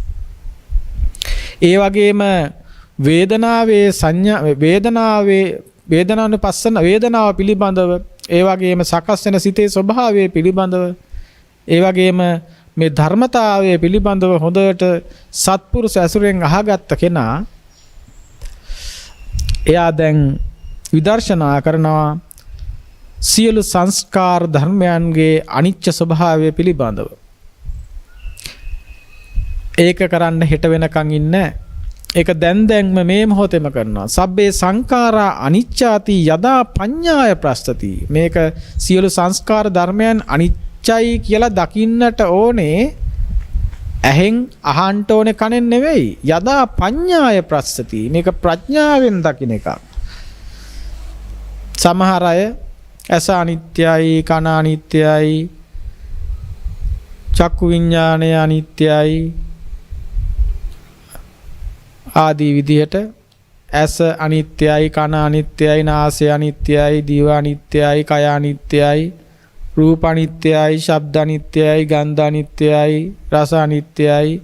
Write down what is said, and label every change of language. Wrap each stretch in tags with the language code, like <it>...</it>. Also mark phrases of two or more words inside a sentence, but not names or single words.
<si>ඒ වගේම වේදනාවේ සංඥා වේදනානුපස්සන වේදනාව පිළිබඳව ඒ වගේම සකස් වෙන සිතේ ස්වභාවය පිළිබඳව ඒ වගේම මේ ධර්මතාවය පිළිබඳව හොඳට සත්පුරුෂ ඇසුරෙන් අහගත්ත කෙනා එයා දැන් විදර්ශනා කරනවා සියලු සංස්කාර ධර්මයන්ගේ අනිච්ච ස්වභාවය පිළිබඳව. ඒක කරන්න හෙට වෙනකන් ඉන්නේ ඒක දැන්ම මේ මොහොතේම කරනවා.</si> <pi>සබ්බේ සංඛාරා අනිච්චාති යදා පඤ්ඤාය ප්‍රස්තති.</pi> <si>මේක සියලු සංස්කාර ධර්මයන් අනිච්චයි කියලා දකින්නට ඕනේ. ඇහෙන් අහන්න ඕනේ කනෙන් නෙවෙයි.</si> <pi>යදා පඤ්ඤාය ප්‍රස්තති.</pi> <si>මේක ප්‍රඥාවෙන් දකින්න එකක්. සමහර අය ඇස අනිත්‍යයි, කන අනිත්‍යයි, චක්කු විඤ්ඤාණය අනිත්‍යයි ආදී විදිහට ඇස අනිත්‍යයි, කන අනිත්‍යයි, නාසය අනිත්‍යයි, දිව අනිත්‍යයි, කය අනිත්‍යයි, රූප අනිත්‍යයි, ශබ්ද අනිත්‍යයි, ගන්ධ අනිත්‍යයි, රස අනිත්‍යයි,</si>